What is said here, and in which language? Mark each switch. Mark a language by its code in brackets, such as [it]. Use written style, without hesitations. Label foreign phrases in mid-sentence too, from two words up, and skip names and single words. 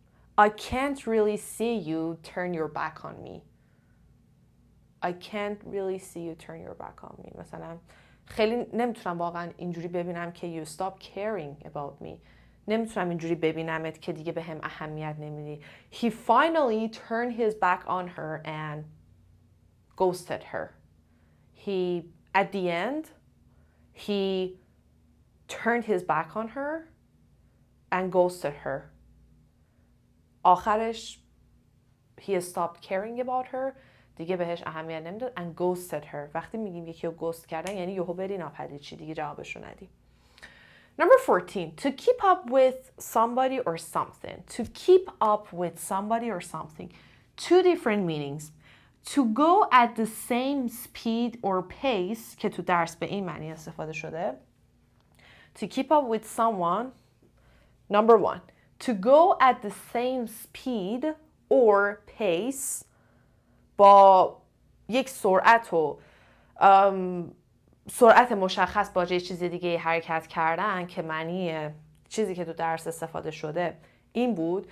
[en] I can't really see you turn your back on me. I can't really see you turn your back on me. [fa] مثلا خیلی نمیتونم واقعا اینجوری ببینم که [en] you stop caring about me. [fa] نمیتونم اینجوری ببینمت که دیگه به هم اهمیت نمیدی. [en] He finally turned his back on her and ghosted her. At the end, he turned his back on her and ghosted her. آخرش he stopped caring about her. [fa] دیگه بهش اهمیت نمیداد [en] and ghosted her. [fa] وقتی میگیم یکی رو ghost کردن یعنی یهو بری ناپدید چی دیگه جوابشو ندی. [en] Number 14, to keep up with somebody or something. To keep up with somebody or something. Two different meanings. To go at the same speed or pace [fa] که تو درس به این معنی استفاده شده. [en] To keep up with someone. Number 1, to go at the same speed or pace [fa] با یک سرعت و سرعت مشخص با یه چیز دیگه حرکت کردن که معنی چیزی که تو درس استفاده شده این بود.